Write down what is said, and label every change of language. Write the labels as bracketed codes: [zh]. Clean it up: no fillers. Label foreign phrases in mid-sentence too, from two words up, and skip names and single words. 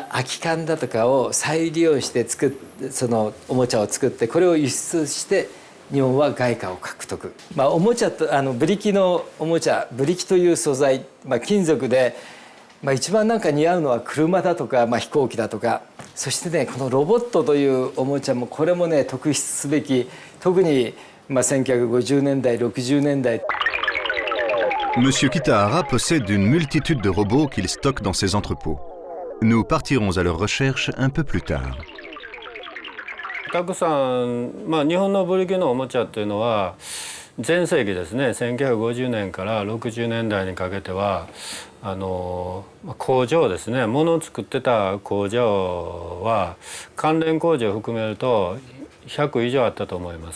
[ja] 空き缶だとかを再利用してそのおもちゃを作ってこれを輸出して日本は外貨を獲得、おもちゃとブリキのおもちゃブリキという素材、金属で、一番なんか似合うのは車だとか、飛行機だとかそしてねこのロボットというおもちゃもこれもね特筆すべき特に1950年代60年代 [fr] Monsieur Kitahara possède une multitude de robots qu'il stocke dans ses entrepôts. Nous partirons à leur recherche un peu plus tard. [ja] たくさん、日本のブリキのおもちゃっていうのは全盛期ですね1950年から60年代にかけては工場ですね物を作ってた工場は関連工場を含めると100以上あったと思います。